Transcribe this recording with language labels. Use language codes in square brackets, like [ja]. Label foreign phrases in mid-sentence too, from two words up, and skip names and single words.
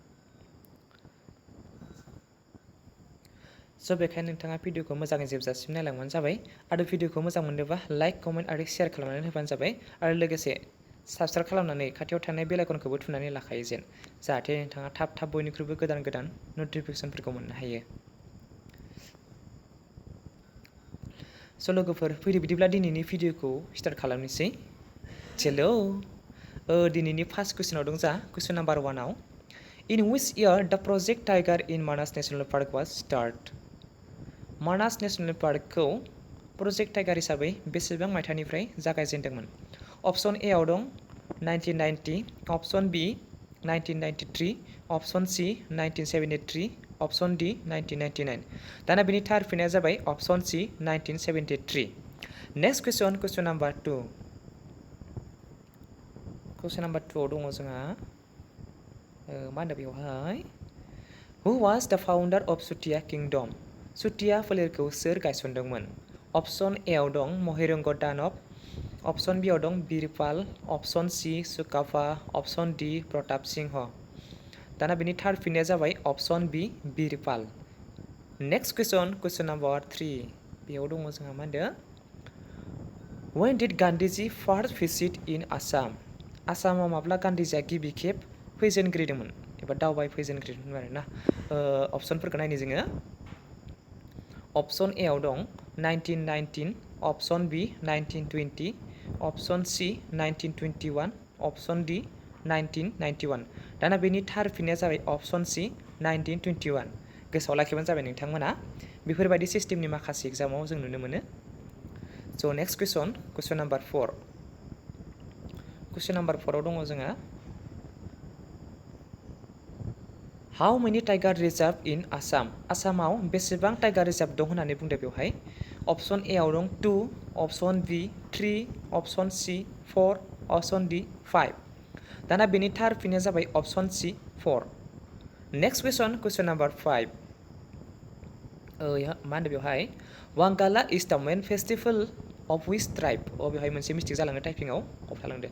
[brx] स' बेखायनो नोंथाङा भिडिअखौ मोजाङै जोबजासिम नायलांबानो जाबाय आरो भिडिअखौ मोजां मोनदोंबा [en] like comment [brx] आरो शेयार खालामनानै होबानो जाबाय आरो लोगोसे साबस्क्राइब खालामनानै खाथियाव थानाय [en] bell icon [brx] थुनानै लाखायो जेन जाहाथे नोंथाङा थाब बयनिख्रुइबो गोदान नटिफिकेसनफोरखौ मोननो हायो स' लोगोफोर फैदो बिदिब्ला दिनैनि भिडिअखौ स्टार्ट खालामनोसै हेलौ दिनैनि [en] first question [brx] दं जा [en] question number [brx] 1 आव [en] In which year the project Tiger in Manas National Park was started? [brx] मानास नेशनल पार्कखौ प्रजेक्ट टाइगार हिसाबै बेसेबां मायथाइनिफ्राय जागायजेनदोंमोन [en] option A [brx] आव दं 1990 [en] option B [brx] 1993 [en] option C [brx] 1973 [en] option D [brx] 1999 दाना बेनि थार फिननाया जाबाय [en] option C [brx] 1973 [en] next question number [brx] 2 [en] question number 2 [brx] आव दङ जोंहा मा होनो बेवहाय [en] Who was the founder of Sutia Kingdom? [brx] सुटिया फोलेरखौ सोर गायसनदोंमोन [en] option A [brx] आव दं महिरंग दानब [en] option B [brx] आव दं बिरपाल [en] option C [brx] सुकाफा [en] option D [brx] प्रताप सिंह दाना बेनि थार फिननाया जाबाय [en] option B बिरपाल next question number 3 [brx] बेयाव दङ जोंहा मा होनदों [en] When did Gandhiji first visit in Assam [brx] आसामाव माब्ला गान्धीजिया गिबि खेब फैजेनग्रोदोंमोन एबा दावबाय फैजेनग्रोदोंमोन आरोना अप्शनफोरखौ नायनो जोङो [en] option A [brx] आव दं 1919 [en] option B [brx] 1920 [en] option C [brx] 1921 [en] option D [brx] 1991 दाना बेनि थार फिननाया जाबाय [en] option C [brx] 1921 गोसोआव लाखिबानो जाबाय नोंथांमोना बेफोरबायदि सिस्टेमनि माखासे एग्जामाव जों नुनो मोनो स' [en] next question number [brx] 4 [en] question number [brx] 4 आव दङ जोंहा [en] How many tiger reserve in Assam? [brx] आसामाव बेसेबां [en] tiger reserve [brx] दं होननानै बुंदों बेवहाय [en] option A [brx] आव दं 2 [en] option B [brx] 3 [en] option C [brx] 4 [en] option D [brx] 5 दाना बेनि थार फिननाया जाबाय [en] option C [brx] 4 [en] next question number [brx] 5 मा होनदों बेवहाय [en] Wangala is the main festival of which tribe [brx] बेवहाय मोनसे मिस्टेक जालाङो टाइपिंआव थालांदों